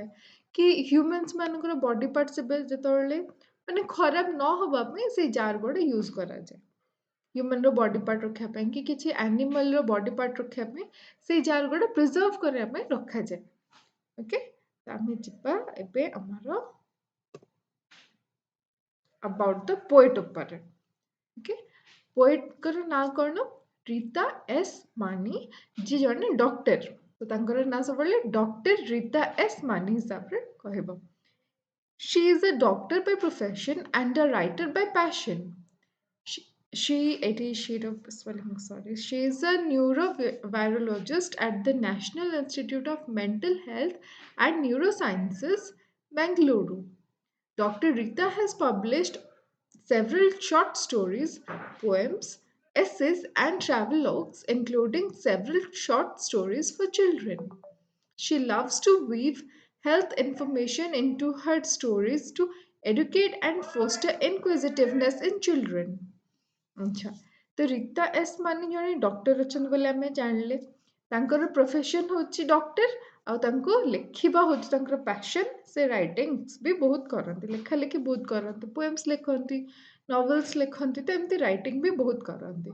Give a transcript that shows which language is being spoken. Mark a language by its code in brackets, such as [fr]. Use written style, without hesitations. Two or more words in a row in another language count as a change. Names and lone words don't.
[or] କି ହ୍ୟୁମାନ୍ସ ମାନଙ୍କର [en] body parts [or] ଏବେ ଯେତେବେଳେ ମାନେ ଖରାପ ନ ହବା ପାଇଁ ସେଇ ଜାର୍ ଗୁଡ଼ା ୟୁଜ୍ କରାଯାଏ। ହ୍ୟୁମାନର [en] body part [or] ରଖିବା ପାଇଁ କି କିଛି ଆନିମାଲର [en] body part [or] ରଖିବା ପାଇଁ ସେଇ ଜାର୍ ଗୁଡ଼ା ପ୍ରିଜର୍ଭ କରିବା ପାଇଁ ରଖାଯାଏ। ଓକେ, ତ ଆମେ ଯିବା ଏବେ ଆମର [en] about the poet [or] ଉପରେ। ଓକେ, ପୋଏଟ୍ଙ୍କର ନାଁ କ'ଣ? ରୀତା ଏସ୍ ମାନି, ଯିଏ ଜଣେ ଡକ୍ଟର। ତ ତାଙ୍କର ନାଁ ସବୁବେଳେ ଡକ୍ଟର ରୀତା ଏସ୍ ମାନି ହିସାବରେ କହିବ। [en] She is a doctor by profession and a writer by passion. She is a neurovirologist at the National Institute of Mental Health and Neurosciences, Bengaluru. Dr. Rita has published several short stories, poems, essays, and travelogues, including several short stories for children. She loves to weave health information into her stories to educate and foster inquisitiveness in children. [or] ଆଚ୍ଛା, ତ ରୀତା ଏସ୍ ମାନେ ଜଣେ ଡକ୍ଟର ଅଛନ୍ତି ବୋଲି ଆମେ ଜାଣିଲେ। ତାଙ୍କର ପ୍ରଫେସନ୍ ହେଉଛି ଡକ୍ଟର, ଆଉ ତାଙ୍କୁ ଲେଖିବା ହେଉଛି ତାଙ୍କର ପ୍ୟାସନ୍। ସେ ରାଇଟିଂସ୍ ବି ବହୁତ କରନ୍ତି, ଲେଖା ଲେଖି ବହୁତ କରନ୍ତି, ପୋଏମ୍ସ ଲେଖନ୍ତି, ନଭେଲ୍ସ ଲେଖନ୍ତି, ତ ଏମିତି ରାଇଟିଂ ବି ବହୁତ କରନ୍ତି।